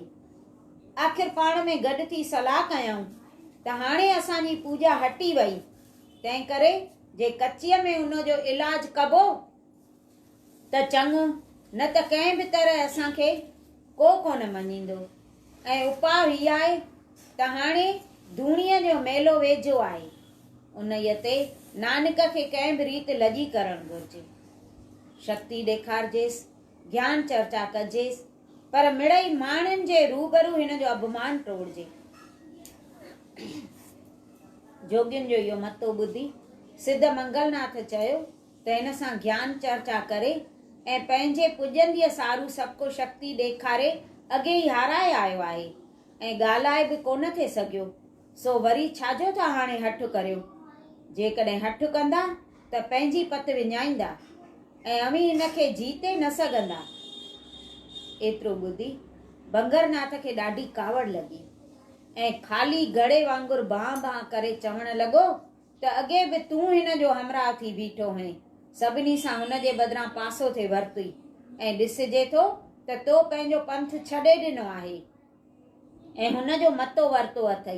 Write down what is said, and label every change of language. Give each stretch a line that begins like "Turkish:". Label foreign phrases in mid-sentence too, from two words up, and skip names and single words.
Sindhi: आख़िर पाण में गॾु थी सलाह कयऊं त हाणे असांजी पूॼा हटी वई, तंहिं करे जे कचीअ में उन जो इलाज कबो त चङो, न त कंहिं बि तरह असांखे को कोन मञींदो। ऐं उपाउ हीअ आहे त हाणे धूणीअ जो मेलो वेझो आहे, उन ते नानक खे कंहिं बि रीति लजी करणु घुरिजे। शक्ति ॾेखारजेसि, ज्ञान चर्चा कजेसि, पर मिड़ई माण्हुनि जे रूबरू हिन जो अपमान टोड़जे। जोगियुनि जो इहो मतो ॿुधी सिद्ध मंगलनाथ चयो त हिन सां ज्ञान चर्चा करे ऐं पंहिंजे पुॼंदीअ सारू सबको शक्ति ॾेखारे अॻे ई हाराए आयो आहे ऐं ॻाल्हाए बि कोन थे सघियो, सो वरी छाजो था हाणे हठ करियो। जेकॾहिं हठ कंदा त पंहिंजी पत विञाईंदा ऐं अवी हिनखे जीते न सघंदा। एतिरो ॿुधी बंगरनाथ खे ॾाढी कावड़ लॻी ऐं ख़ाली घड़े वांगुरु बाह बाह करे चवण लॻो त अॻे बि तूं हिन जो हमराह थी बीठो हैं, सभिनी सां हुन जे बदिरां पासो थे वरिती ऐं ॾिसजे थो त तो पंहिंजो पंथ छॾे ॾिनो आहे ऐं हुन जो मतो वरितो अथई।